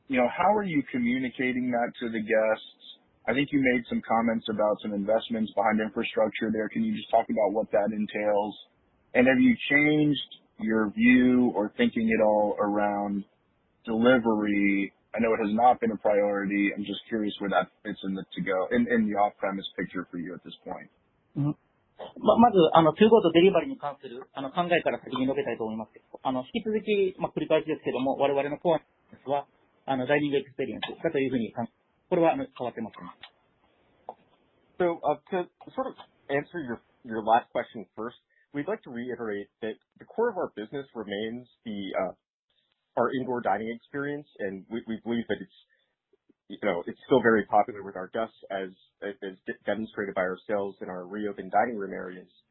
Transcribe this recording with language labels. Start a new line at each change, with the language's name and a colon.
English: How are you communicating that to the guests? I think you made some comments about some investments behind infrastructure there. Can you just talk about what that entails? And have you changed your view or thinking at all around delivery? I know it has not been a priority. I'm just curious where that fits in the to-go, in the off-premise picture for you at this point.
Japanese: まず、中合とデリバリーに関する、考えから先に述べたいと思いますけど、引き続き、繰り返しですけども、我々のコアは、ダイニングエクスペリエンスだというふうにこれは、変わってません。
English: So, to sort of answer your last question first, we'd like to reiterate that the core of our business remains our indoor dining experience, and we believe that it's still very popular with our guests as demonstrated by our sales in our reopened dining room areas.